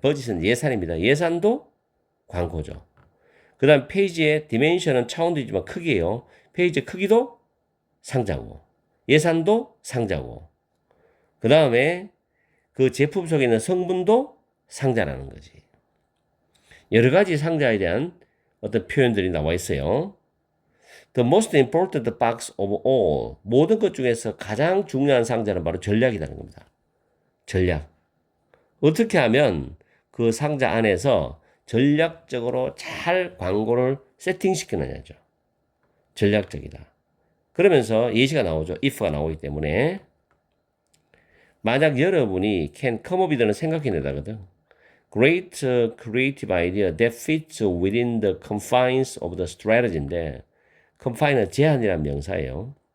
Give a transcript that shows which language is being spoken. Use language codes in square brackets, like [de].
[ko] 버짓은 예산입니다. 예산도 광고죠. 그 다음 페이지의 디멘션은 차원도이지만 크기예요. 페이지 크기도 상자고 예산도 상자고 그 다음에 그 제품 속에 있는 성분도 상자라는 거지. 여러 가지 상자에 대한 어떤 표현들이 나와 있어요. [en] The most important box of all. [ko] 모든 것 중에서 가장 중요한 상자는 바로 전략이라는 겁니다. 전략. 어떻게 하면 그 상자 안에서 전략적으로 잘 광고를 세팅시키느냐죠. 전략적이다. 그러면서 예시가 나오죠. if가 나오기 때문에. 만약 여러분이 [en] can come up with [ko] 는 생각해내다거든. [en] Great creative idea that fits within the confines of the strategy인데 confine은 [ko] 제한이란 명사예요.